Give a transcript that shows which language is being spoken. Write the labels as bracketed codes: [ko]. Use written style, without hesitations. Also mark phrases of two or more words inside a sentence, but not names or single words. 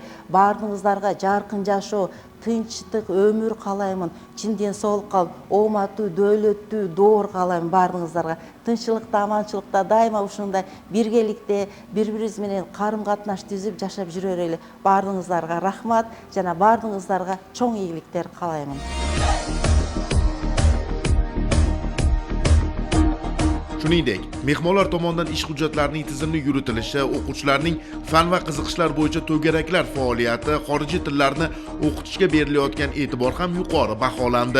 [ky] Бардыгыңыздарга жаркын жашоо, тынчтык өмүр каалаймын. Чын ден соолук калып, ооматтуу, дөөлөттүү доор каалаймын бардыгыңыздарга. Тынччылыкта, аманчылыкта дайыма ушундай биргеликте бири-бирибиз менен карым-катнаш түзүп жашап жүрө берели. Бардыгыңыздарга рахмат жана бардыгыңыздарга чоң ийгиликтер каалаймын. [uz] Shuningdek, mehmonlar tomonidan ish hujjatlarining tizimli yuritilishi, o'quvchilarning fan va qiziqishlar bo'yicha to'garaklar faoliyati, xorijiy tillarni o'qitishga berilayotgan e'tibor ham yuqori baholandi.